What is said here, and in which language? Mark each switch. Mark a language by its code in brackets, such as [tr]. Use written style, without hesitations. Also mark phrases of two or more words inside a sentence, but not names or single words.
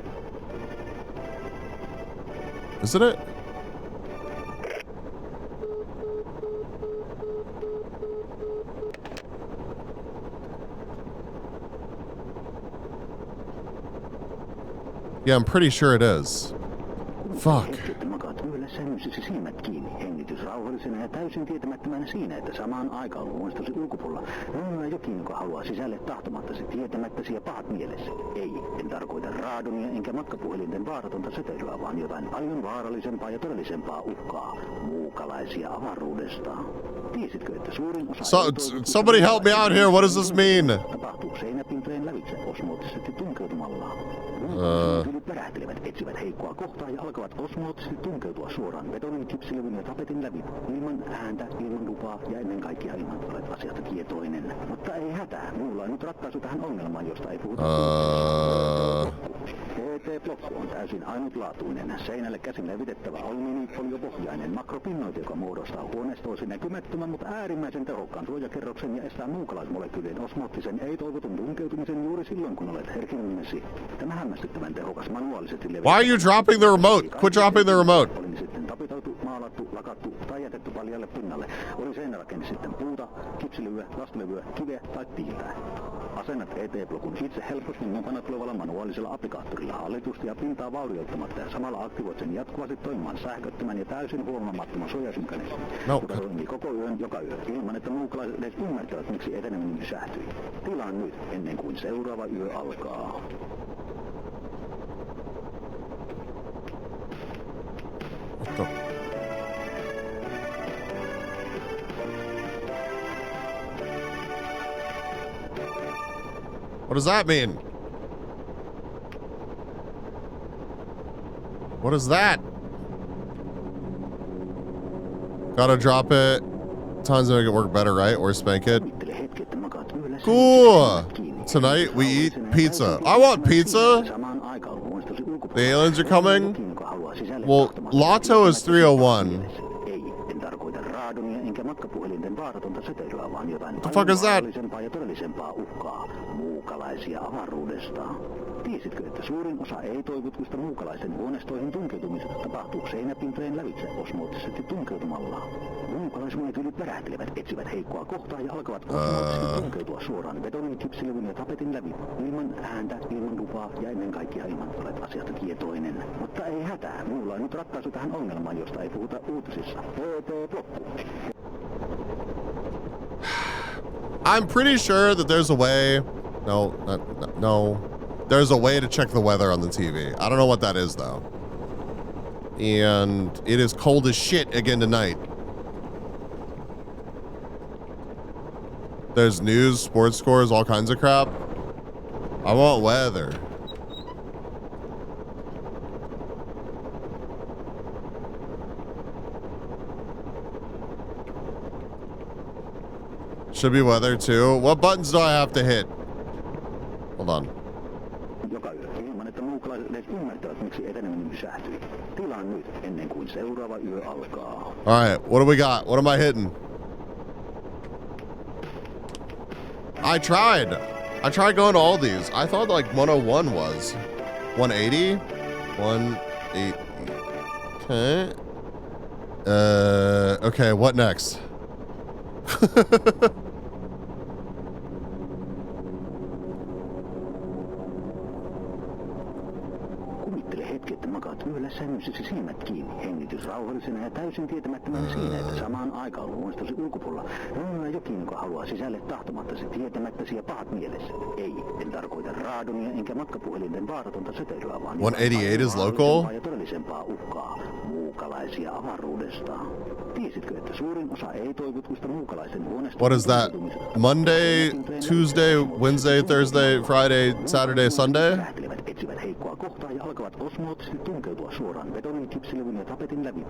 [en] Isn't it? Yeah, I'm pretty sure it is. Fuck. [fi] rauhallisena ja täysin tietämättömänä siinä, että samaan aikaan luonnostosi ulkopuolella on jokin, joka haluaa sisälle tahtomattasi tietämättäsi ja pahat mielessä. Ei, en tarkoita raadonia enkä matkapuhelinten vaaratonta söteilyä, vaan jotain paljon vaarallisempaa ja todellisempaa uhkaa. Muukalaisia avaruudesta. Tiesitkö, että suurin osa... [en] Somebody help me out here, what does this mean? [fi] Tapahtuu seinäpintojen lävitse osmoottisesti tunkeutumalla. Kylyt värähtelevät, etsivät heikkoa kohtaa ja alkavat osmoottisesti tunkeutua suoraan betonin, kipsilevyn ja tapetin läpi. Ilman ääntä, ilman lupaa ja ennen kaikkea ilman olet asiasta tietoinen. Mutta ei hätää, minulla on nyt ratkaisu tähän ongelmaan, josta ei puhuta. TT-blokku on täysin ainutlaatuinen. Seinälle käsin levitettävä alumiinifoliopohjainen makropinnoite, joka muodostaa huoneistoisi näkymättömän, mutta äärimmäisen tehokkaan suojakerroksen ja estää muukalaismolekyylien osmoottisen ei-toivotun tunkeutumisen juuri silloin, kun olet herkimmesi. Tämä hämmästyttävän tehokas manuaalisesti levitettävä... [en] Why are you dropping the remote? Quit dropping the remote. [fi] Oli sitten tapitoitu, maalattu, lakattu tai jätetty paljalle pinnalle. Oli seinärakenne sitten puuta, kipsilyä, lastulevyä, kiveä tai tiiltä. Asennat ET-blokun itse helposti mukana tulevalla manuaalisella applikaattorilla hallitusti ja pintaa vaurioittamatta ja samalla aktivoit sen jatkuvasti toimimaan sähköttömän ja täysin huomaamattoman suojausmekanismin, joka toimii koko yön joka yö ilman, että muukalaiset edes ymmärtävät, miksi eteneminen pysähtyi. Tilaa nyt ennen kuin seuraava yö alkaa. [en] What does that mean? What is that? Gotta drop it. Times to make it work better, right? Or spank it. Cool. Tonight we eat pizza. I want pizza. The aliens are coming. [fi] tervetuloa sisälle [en] Well, [fi] tahtomatta. [en] Lotto is 301. [fi] Ei, en tarkoita raadonia enkä matkapuhelinten vaaratonta sötöilyä, vaan jotain [en] The fuck is that? [fi] vaarallisempaa ja todellisempaa uhkaa. Muukalaisia avaruudesta. Tiesitkö, että suurin osa ei-toivotuista muukalaisten huoneistoihin tunkeutumisesta tapahtuu seinäpintojen lävitse osmoottisesti tunkeutumalla? Muukalaismolekylit värähtelevät, etsivät heikkoa kohtaa ja alkavat osmoottisesti tunkeutua suoraan betonin, kipsilevyn ja tapetin läpi. Ilman ääntä, ilman lupaa ja ennen kaikkea ilman olet asiasta tietoinen. Mutta ei hätää, minulla on nyt ratkaisu tähän ongelmaan, josta ei puhuta uutisissa. PT-blokku. [en] I'm pretty sure that there's a way. No. There's a way to check the weather on the TV. I don't know what that is though. And it is cold as shit again tonight. There's news, sports scores, all kinds of crap. I want weather. Should be weather too. What buttons do I have to hit? Hold on. [fi] Joka yö, ilman että muukalaiset edes ymmärtävät, miksi eteneminen pysähtyi. Tilaan nyt, ennen kuin seuraava yö alkaa. [en] All right, what do we got? What am I hitting? I tried going to all these. I thought like 101 was. 180? 180. Okay. Okay, what next? [fi] Kuvittele hetki, että makaat yöllä sängyssäsi silmät kiinni, hengitys rauhallisena ja täysin tietämättömänä siinä, että samaan aikaan luonnostosi ulkopuolella on jokin, joka haluaa sisälle tahtomattasi, tietämättäsi ja pahat mielessä. Ei, en tarkoita raadonia enkä matkapuhelinten vaaratonta sötöilyä, vaan [en] 188 is local? [fi] ja todellisempaa uhkaa, muukalaisia avaruudesta. Tiesitkö, että suurin osa ei-toivotuista muukalaisten huoneistoista... [en] What is that? Monday, Tuesday, Wednesday, Thursday, Friday, Saturday, Sunday? [fi] Etsivät heikkoa kohtaa ja alkavat osmoottisesti tunkeutua suoraan betonin, kipsilevyn ja tapetin läpi.